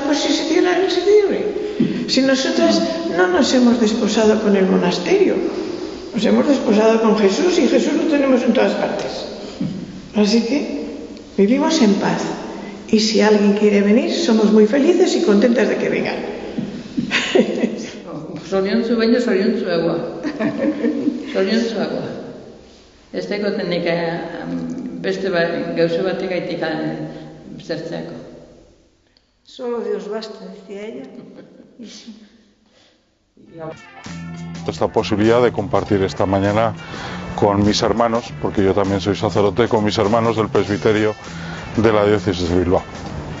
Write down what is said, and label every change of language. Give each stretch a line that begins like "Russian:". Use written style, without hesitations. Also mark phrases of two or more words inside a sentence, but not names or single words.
Spanish: Pues si se cierra, se cierre. Si nosotras no nos hemos desposado con el monasterio, nos hemos desposado con Jesús y Jesús lo tenemos en todas partes. Así que vivimos en paz. Y si alguien quiere venir, somos muy felices y contentas de que vengan.
Basque: Zoriontsu baino zoriontsuagoa. Zoriontsuagoa. Ez dagoen nik beste gauza bategaitik zertzeako.
Spanish: Solo Dios basta, decía ella. Esta posibilidad de compartir esta mañana con mis hermanos, porque yo también soy sacerdote, con mis hermanos del presbiterio de la diócesis de Bilbao.